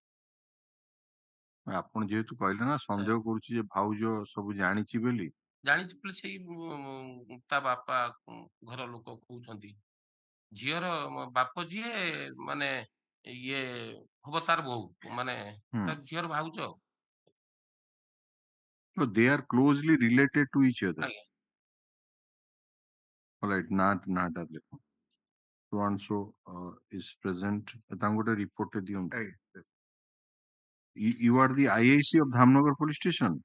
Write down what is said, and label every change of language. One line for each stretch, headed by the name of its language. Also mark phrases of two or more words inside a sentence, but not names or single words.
Odia: ଆପଣ ଯେହେତୁ କହିଲେ ନା ସନ୍ଦେହ କରୁଛି ଯେ ଭାଉଜ ସବୁ ଜାଣିଛି ବୋଲି ସେଇ ତା ବାପା ଘର ଲୋକ କହୁଛନ୍ତି ଝିଅର ବାପ ଯିଏ ମାନେ ଇଏ ହବ ତାର ବୋହୁ ମାନେ ତାର ଝିଅର ଭାଉଜ।
English: So they are closely related to each other. All right, not so and so is present. Tangote report diyon. You are the IIC of Dhamnagar police station.